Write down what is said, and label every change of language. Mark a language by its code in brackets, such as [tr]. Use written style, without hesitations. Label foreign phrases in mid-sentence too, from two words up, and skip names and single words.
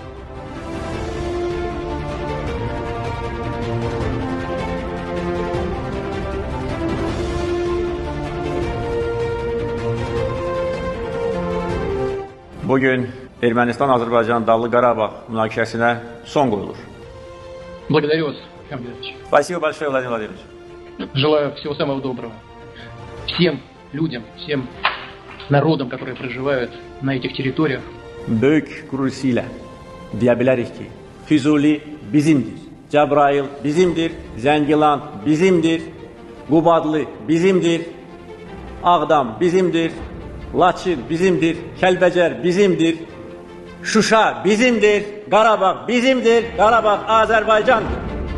[az] Bugün Ermənistan-Azərbaycan Dağlı Qarabağ münaqişəsinə son qoyulur. [ru] Благодарю вас, Михаил Владимирович. Спасибо большое, Владимир Владимирович. Желаю всего самого доброго всем людям, всем народам, которые проживают на этих территориях. [az] Böyük qürur hissi ilə deyə bilərik ki, Füzuli bizimdir, Cəbrayıl bizimdir, Zəngilan bizimdir, Qubadlı bizimdir, Ağdam bizimdir, Laçın bizimdir, Kəlbəcər bizimdir, Şuşa bizimdir, Qarabağ bizimdir, Qarabağ Azərbaycandır.